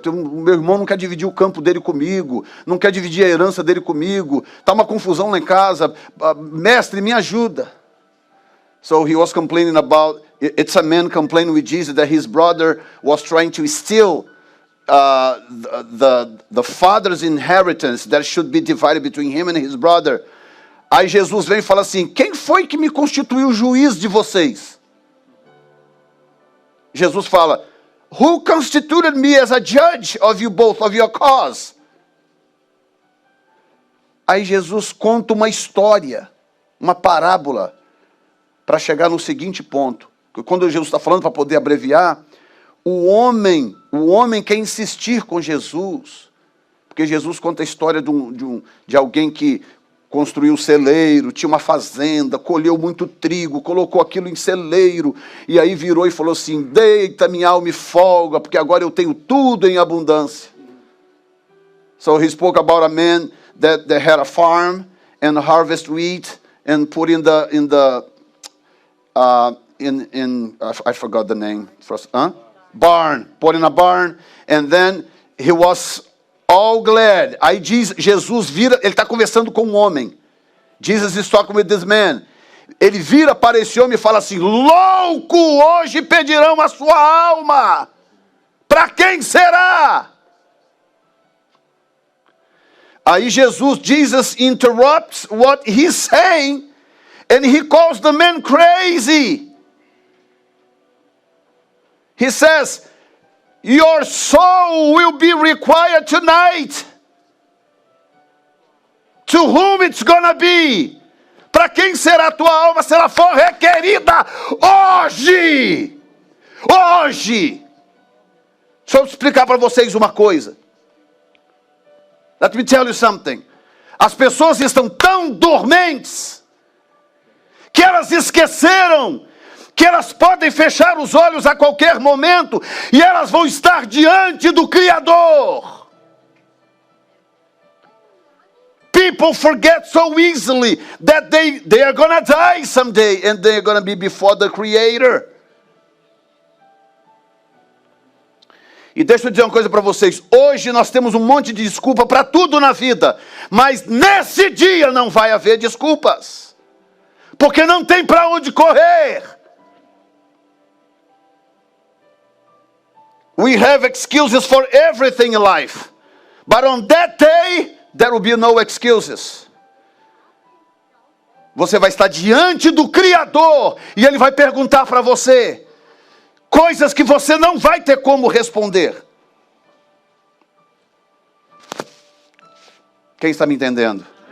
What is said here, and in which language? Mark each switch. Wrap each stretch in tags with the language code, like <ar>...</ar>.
<pt>Meu irmão não quer dividir o campo dele comigo, não quer dividir a herança dele comigo, está uma confusão lá em casa. Mestre, me ajuda.</pt> <en>So he was complaining about, it's a man complaining with Jesus that his brother was trying to steal the father's inheritance that should be divided between him and his brother.</en> <pt>Aí Jesus vem e fala assim, quem foi que me constituiu juiz de vocês?</pt> <en>Jesus</en> <pt>fala,</pt> <en>who constituted me as a judge of you both, of your cause?</en> <pt>Aí Jesus conta uma história, uma parábola, para chegar no seguinte ponto. Quando Jesus está falando, para poder abreviar, o homem quer insistir com Jesus, porque Jesus conta a história de alguém que construiu um celeiro, tinha uma fazenda, colheu muito trigo, colocou aquilo em celeiro, e aí virou e falou assim, deita minha alma e folga, porque agora eu tenho tudo em abundância.</pt> <en>So he spoke about a man that had a farm and harvest wheat and put I forgot the name. Barn. Put in a barn, and then he was all glad.</en> <pt>Aí Jesus vira, ele está conversando com um homem.</pt> <en>Jesus is talking with this man.</en> <pt>Ele vira para esse homem e fala assim, louco, hoje pedirão a sua alma. Para quem será? Aí</pt> <en>Jesus interrupts what he's saying, and he calls the man crazy. He says, your soul will be required tonight. To whom it's gonna be?</en> <pt>Para quem será a tua alma se ela for requerida hoje? Hoje! Deixa eu explicar para vocês uma coisa.</pt> <en>Let me tell you something.</en> <pt>As pessoas estão tão dormentes que elas esqueceram que elas podem fechar os olhos a qualquer momento e elas vão estar diante do Criador.</pt> <en>People forget so easily that they are going to die someday and they are going to be before the Creator.</en> <pt>E deixa eu dizer uma coisa para vocês. Hoje nós temos um monte de desculpa para tudo na vida, mas nesse dia não vai haver desculpas, porque não tem para onde correr.</pt> <en>We have excuses for everything in life, but on that day there will be no excuses.</en> <pt>Você vai estar diante do Criador e Ele vai perguntar para você coisas que você não vai ter como responder. Quem está me entendendo?</pt>